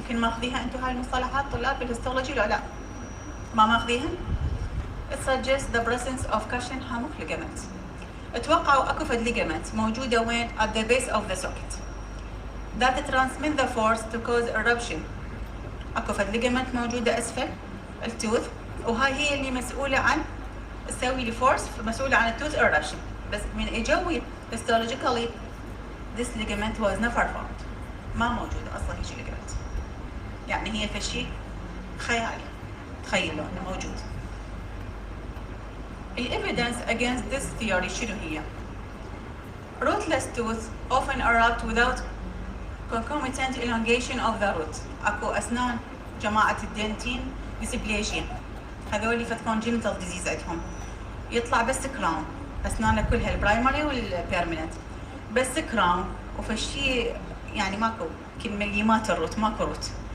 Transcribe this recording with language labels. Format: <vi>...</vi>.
<ar>يمكن ماخذيها انتم هاي المصطلحات طلاب بالهيستولوجي ولا لا؟ ما ماخذيها؟</ar> <en>It suggests the presence of cushion hammock ligament.</en> <ar>اتوقعوا اكو فد</ar> <en>ligament</en> <ar>موجوده وين؟</ar> <en>at the base of the socket that transmit the force to cause eruption.</en> <ar>اكو فد ligament موجوده اسفل التوث، وهاي هي اللي مسؤوله عن تسوي لي فورس، مسؤوله عن التوث eruption. بس من اجوي</ar> <en>histologically this ligament was never found.</en> <ar>ما موجوده اصلا هيك ligament، يعني هي فشي خيالي، تخيلوا انه موجود.</ar> <en>evidence against this theory</en> <ar>شنو هي؟</ar> <en>rootless tooth often erupt without concomitant elongation of the root.</en> <ar>اكو اسنان جماعه الدنتين ديسبليشيا، هذول فتكون جينيتال ديزيز عندهم، يطلع بس كراون، اسنانه كلها البرايمري والبيرمننت بس كراون، وفشي يعني ماكو كمليمات الروت، ماكو روت.</ar>